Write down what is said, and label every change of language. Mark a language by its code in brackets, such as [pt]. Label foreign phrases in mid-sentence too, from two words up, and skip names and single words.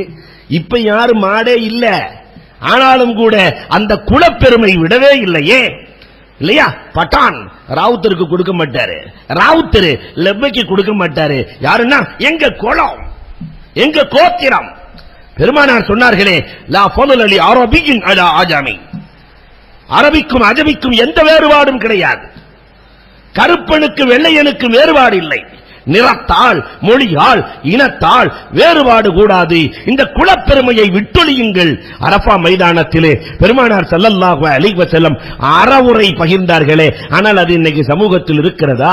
[ta] இப்ப யாரு மாடே இல்ல, ஆனாலும் கூட அந்த குலப்பெருமை விடவே இல்லையே. இல்லையா? பட்டான் ராவுத்தருக்கு கொடுக்க மாட்டாரு, ராவுத்தர் லெப்பைக்கு கொடுக்க மாட்டாரு. யாருன்னா எங்க குலம், எங்க கோத்திரம். பெருமானார் சொன்னார்களே, [ar] لا فضل لعربي على عجمي, [ta] அரபிக்கும் அஜமிக்கும் எந்த வேறுபாடும் கிடையாது. கருப்பனுக்கு வெள்ளையனுக்கு வேறுபாடு இல்லை. நிறத்தால், மொழியால், இனத்தால் வேறுபாடு கூடாது. இந்த குலப்பெருமையை விட்டொழியுங்கள். அரஃபா மைதானத்திலே பெருமானார் [ar] صلى الله عليه وسلم [ta] அறவுரை பகிர்ந்தார்களே, ஆனால் அது இன்னைக்கு சமூகத்தில் இருக்கிறதா?